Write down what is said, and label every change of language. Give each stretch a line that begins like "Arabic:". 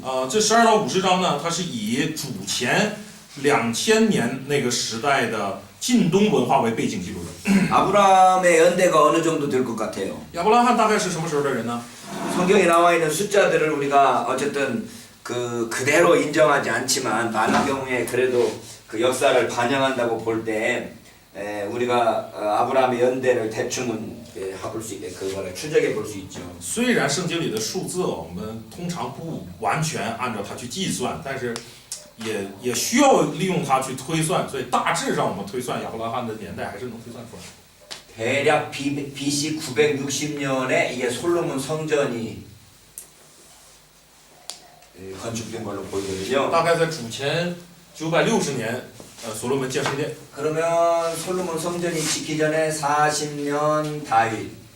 Chinese: 这12到50章呢，它是以主前2000年那个时代的近东文化为背景记录的。
Korean: 아브라함의 연대가 어느 정도 될 것 같아요?
Chinese: 亚伯拉罕大概是什么时候的人呢？
Korean: 성경에 나와 있는 숫자들을 우리가 어쨌든 그대로 인정하지 않지만 많은 경우에 그래도 그 역사를 반영한다고 볼 때 우리가 아브라함의 연대를 대충은 볼 수 있게 그거를 추적해 볼 수 있죠.
Chinese: 虽然圣经里的数字我们通常不完全按照它去计算，但是也需要利用它去推算，所以大致上我们推算亚伯拉罕的年代还是能推算出来。
Korean: 대략 BC 960년에 이게 솔로몬 성전이 건축된 걸로 보이거든요.
Chinese: 大概在主前960年，所罗门建圣殿。
Korean: 그러면 솔로몬 성전이 짓기 전에 40년 다윗,